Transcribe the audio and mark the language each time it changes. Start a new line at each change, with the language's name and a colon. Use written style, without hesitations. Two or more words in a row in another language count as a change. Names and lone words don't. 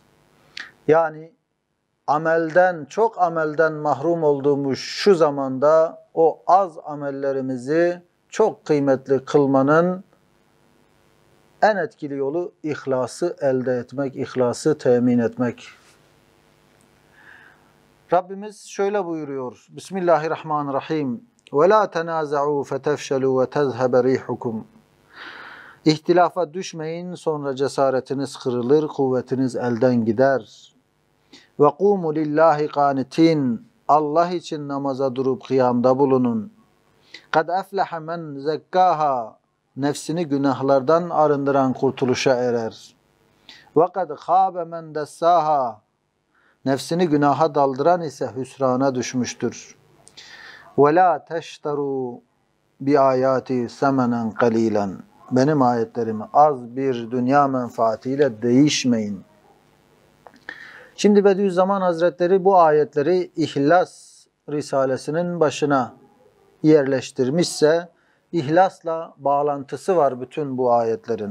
Turkish: Yani çok amelden mahrum olduğumuz şu zamanda o az amellerimizi çok kıymetli kılmanın en etkili yolu ihlası elde etmek, ihlası temin etmek. Rabbimiz şöyle buyuruyor.
Arabic: بسم الله الرحمن الرحيم. وَلَا تَنَازَعُوا فَتَفْشَلُوا وَتَذْهَبَ رِيحُكُمْ
Turkish: İhtilafa düşmeyin, sonra cesaretiniz kırılır, kuvvetiniz elden gider.
Arabic: وَقُومُوا لِلّٰهِ قَانِتِينَ
Turkish: Allah için namaza durup kıyamda bulunun.
Arabic: قَدْ أَفْلَحَ مَنْ زَكَّاهَا
Turkish: Nefsini günahlardan arındıran kurtuluşa erer.
Arabic: وَقَدْ خَابَ مَنْ دَسَّاهَا
Turkish: Nefsini günaha daldıran ise hüsrana düşmüştür.
Arabic: وَلَا تَشْتَرُوا بِآيَاتِ سَمَنًا قَلِيلًا
Turkish: Benim ayetlerimi az bir dünya menfaatiyle değişmeyin. Şimdi Bediüzzaman Hazretleri bu ayetleri İhlas Risalesinin başına yerleştirmişse, İhlasla bağlantısı var bütün bu ayetlerin.